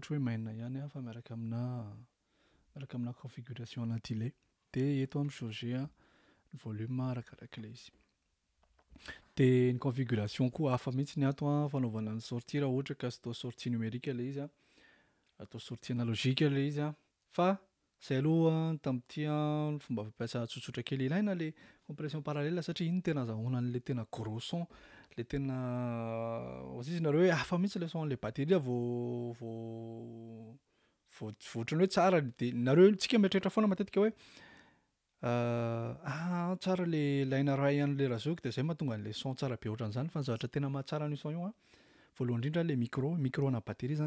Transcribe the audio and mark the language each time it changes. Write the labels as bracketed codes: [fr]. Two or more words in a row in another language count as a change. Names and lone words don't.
[mg] hoe main ihany a fa miaraka amina configuration ana delay dia eto mijauger ny volume arakarak'ilay izy dia ny configuration koa hafa mihitsy ny ato a fanaovana ny sortie raha ohatra ka sy atao [fr] sortie numérique [mg] ilay izy a atao sortiana logika ilay izy a fa zay aloha tamin'ity fomba fampiasa tsotsotra kely ilaina le [fr] compression parallèle [mg] satria iny tena azahoana an'le tena [fr] gros son [mg] le tena ozy izy nareo hoe hafa mihitsy le [fr] son le batterie [mg] vao ohatrany hoe tsara de nareo tsika mieritreritra foana matetika hoe tsara le laina ray an'le razoko de zay mahatonga an'le son tsara be ohatran'izany fa ny zavatra tena mahatsara an'io son io a voalohany indrindra le micro ana batterie zany